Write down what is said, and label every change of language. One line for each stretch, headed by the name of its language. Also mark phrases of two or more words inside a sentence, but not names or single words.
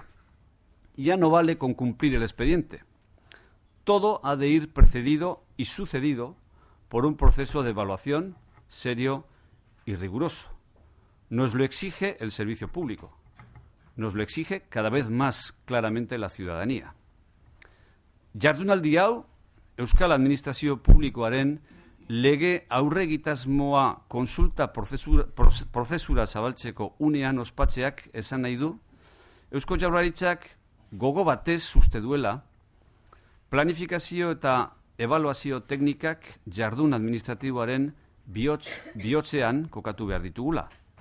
Spanish: Ya no vale con cumplir el expediente. Todo ha de ir precedido y sucedido por un proceso de evaluación serio y riguroso. Nos lo exige el servicio público. Nos lo exige cada vez más claramente la ciudadanía.
Basque: Jardunaldi hau, Euskal Administrazio Publikoaren lege aurregitasmoa konsulta prozesura zabaltzeko unean ospatzeak esan nahi du, Eusko Jaurlaritzak gogo batez uste duela planifikazio eta ebaluazio teknikak jardun administratiboaren bihotzean kokatu behar ditugula.